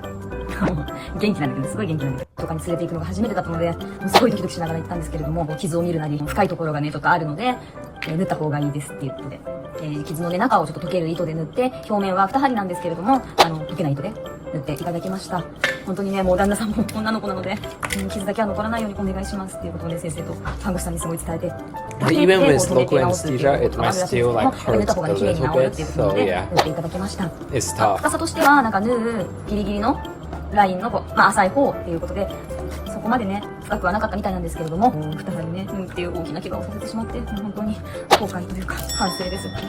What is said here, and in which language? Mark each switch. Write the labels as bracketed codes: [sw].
[ja] 元気なんだけど、すごい元気なんだけど、とかに連れて行くのが初めてだったので、もうすごいドキドキしながら行ったんですけれども、傷を見るなり、深いところがね、ちょっとあるので、縫った方がいいですっていうことで、傷のね、中をちょっと溶ける糸で縫って、表面は2針なんですけれども、溶けない糸で縫っていただきました。本当にね、もう旦那さんも女の子なので、傷だけは残らないようにお願いしますっていうことで、先生と看護師さんにすごい伝えて。 [en] Even with local anesthesia, it might still like hurt a little bit, so yeah, [ja] 縫っていただきました。 [en] it's tough. [ja] 深さとしては、なんか縫うギリギリのラインの、まあ浅い方っていうことで、そこまでね、深くはなかったみたいなんですけれども、2針ね、縫うっていう大きな怪我をさせてしまって、もう本当に後悔というか、反省です。